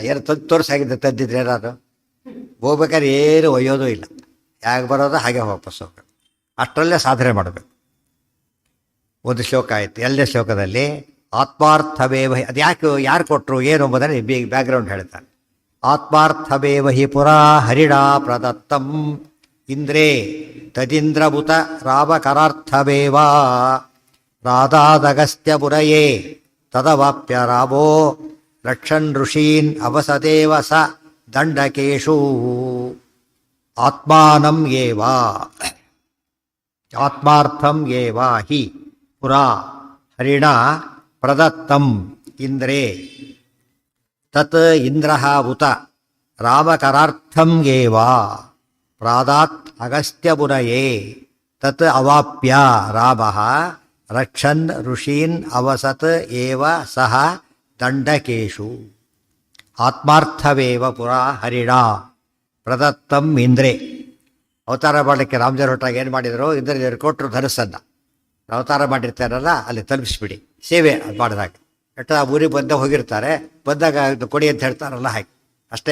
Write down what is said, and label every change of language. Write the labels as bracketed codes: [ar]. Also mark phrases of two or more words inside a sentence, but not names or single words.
[kn] ಏನು ತೋರಿಸಾಗಿದ್ದೆ ತಂದಿದ್ರೆ ಏನಾದ್ರು ಹೋಗ್ಬೇಕಾದ್ರೆ ಏನು ಒಯ್ಯೋದು ಇಲ್ಲ. ಹೇಗೆ ಬರೋದು ಹಾಗೆ ವಾಪಸ್ ಹೋಗ್ಬೇಕು. ಅಷ್ಟರಲ್ಲೇ ಸಾಧನೆ ಮಾಡಬೇಕು. ಒಂದು ಶ್ಲೋಕ ಆಯಿತು. 2ನೇ ಶ್ಲೋಕದಲ್ಲಿ ಆತ್ಮಾರ್ಥವೇವ, ಅದು ಯಾರು ಕೊಟ್ಟರು ಏನು ಎಂಬುದನ್ನು ಬ್ಯಾಕ್ಗ್ರೌಂಡ್ ಹೇಳ್ತಾರೆ. [sa] ಆತ್ಮಾರ್ಥವೇವ ಹಿ ಪುರಾ ಹರಿಣಾ ಪ್ರದತ್ತಂ ಇಂದ್ರೇ ತದಿಂದ್ರಭುತ ರಾಮಕರಾರ್ಥವೇವ. ಪ್ರಾದಾದಗಸ್ತ್ಯಪುರಯೇ ತದವಾಪ್ಯ ರಾಮೋ ರಕ್ಷನ್ ಋಷೀನ್ ಅವಸದೇವ ಸ ದಂಡಕೇಶು ಆತ್ಮಾನಂ ಏವ ಆತ್ಮಾರ್ಥಂ ಏವ ಹಿ ಪುರಾ ಹರಿಣ ಪ್ರದತ್ತಂ ಇಂದ್ರೇ ತತ್ ಇಂದ್ರಃ ಉತ ರಾಮಕರಾರ್ಥಂ ಏವ ಪ್ರಾದಾತ್ ಅಗಸ್ತ್ಯಪುರಯೇ ತತ್ ಅವಾಪ್ಯ ರಾಮಃ ರಕ್ಷನ್ ಋಷೀನ್ ಅವಸತ್ ಏವ ಸಹ ದಂಡಕೇಶು ಆತ್ಮಾರ್ಥವೇವ ಪುರಾ ಹರಿಣ ಪ್ರದತ್ತಂ ಇಂದ್ರೇ. [kn] ಅವತಾರ ಮಾಡಲಿಕ್ಕೆ ರಾಮದೇವ್ರ ಹೊಟ್ಟಾಗ ಏನು ಮಾಡಿದರು, ಇಂದ್ರದೇವರು ಕೊಟ್ಟರು ಧನಸ್ಸನ್ನು. ಅವತಾರ ಮಾಡಿರ್ತಾರಲ್ಲ ಅಲ್ಲಿ ತಲುಪಿಸ್ಬಿಡಿ, ಸೇವೆ ಅದು ಮಾಡಿದಾಗ ಎಟ್ಟ ಆ ಊರಿಗೆ ಬಂದ ಹೋಗಿರ್ತಾರೆ, ಬಂದಾಗ ಇದು ಕೊಡಿ ಅಂತ ಹೇಳ್ತಾರಲ್ಲ ಹಾಗೆ ಅಷ್ಟೇ.